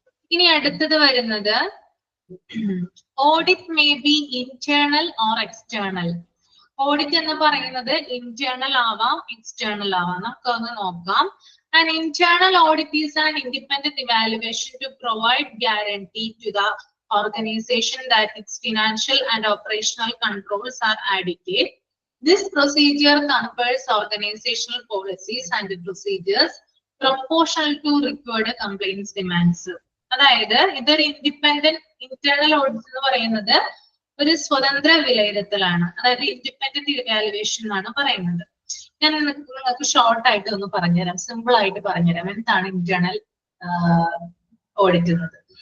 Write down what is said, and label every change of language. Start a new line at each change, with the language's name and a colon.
Malayalam: ഇനി അടുത്തത് വരുന്നത്
English: Audit may be internal or external.
Malayalam: Audit എന്ന് പറയുന്നത് ഇന്റേണൽ ആവാം, എക്സ്റ്റേണൽ ആവാം. നമുക്കൊന്ന് നോക്കാം.
English: An internal audit is an independent evaluation to provide guarantee to the organization that its financial and operational controls are adequate. This procedure compares organizational policies and procedures proportional to required compliance demands.
Malayalam: അതായത് ഇതൊരു internal audit എന്ന് പറയുന്നത് ഒരു സ്വതന്ത്ര വിലയിരുത്തലാണ്. അതായത് independent evaluation എന്നാണ് പറയുന്നത്. ഞാൻ നിങ്ങൾക്ക് ഷോർട്ട് ആയിട്ട് ഒന്ന് പറഞ്ഞുതരാം, സിമ്പിൾ ആയിട്ട് പറഞ്ഞുതരാം എന്താണ് ഇന്റേണൽ ഓഡിറ്റ് എന്നത്.